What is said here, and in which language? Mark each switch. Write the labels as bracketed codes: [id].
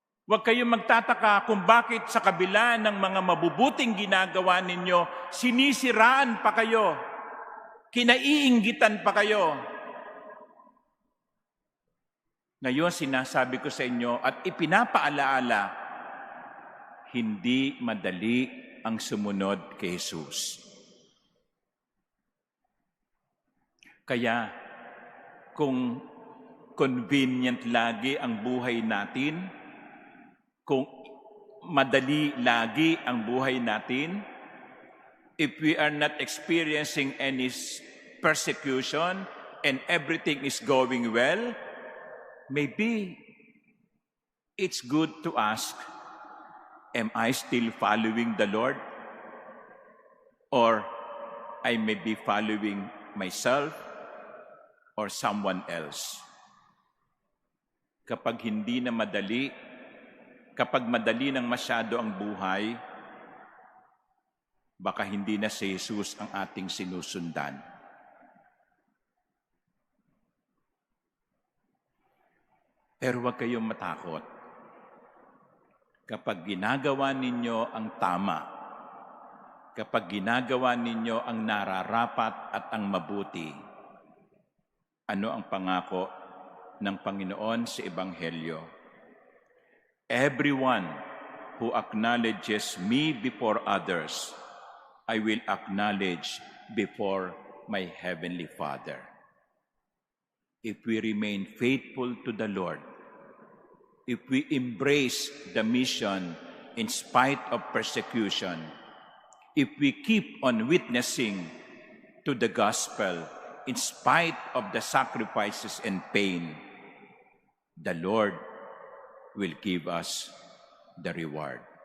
[tl] Huwag kayong magtataka kung bakit sa kabila ng mga mabubuting ginagawa ninyo, sinisiraan pa kayo, kinaiinggitan pa kayo. Ngayon, sinasabi ko sa inyo at ipinapaalaala, hindi madali ang sumunod kay Jesus. Kaya, kung convenient lagi ang buhay natin, [en] kung madali lagi ang buhay natin, if we are not experiencing any persecution and everything is going well, maybe it's good to ask, am I still following the Lord? Or I may be following myself or someone else. [tl] Kapag hindi na madali, kapag madali nang masyado ang buhay, baka hindi na si Jesus ang ating sinusundan. Pero huwag kayong matakot. Kapag ginagawa ninyo ang tama, kapag ginagawa ninyo ang nararapat at ang mabuti, ano ang pangako ng Panginoon sa Ebanghelyo? [en] Everyone who acknowledges me before others, I will acknowledge before my Heavenly Father. If we remain faithful to the Lord, if we embrace the mission in spite of persecution, if we keep on witnessing to the gospel in spite of the sacrifices and pain, the Lord will give us the reward.